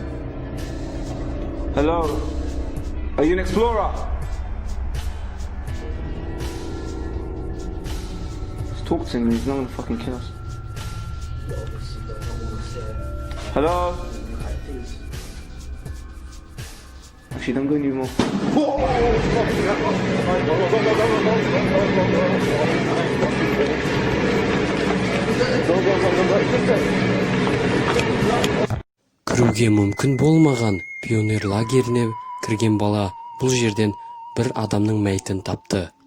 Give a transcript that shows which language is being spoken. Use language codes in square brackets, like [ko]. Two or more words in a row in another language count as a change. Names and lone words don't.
[en] Hello? Are you an explorer? Just talk to him, he's not gonna fucking kill us. Hello? Actually, don't go anymore. [kk] Кіруге мүмкін болмаған пионер лагеріне кірген бала бұл жерден бір адамның мәйітін тапты.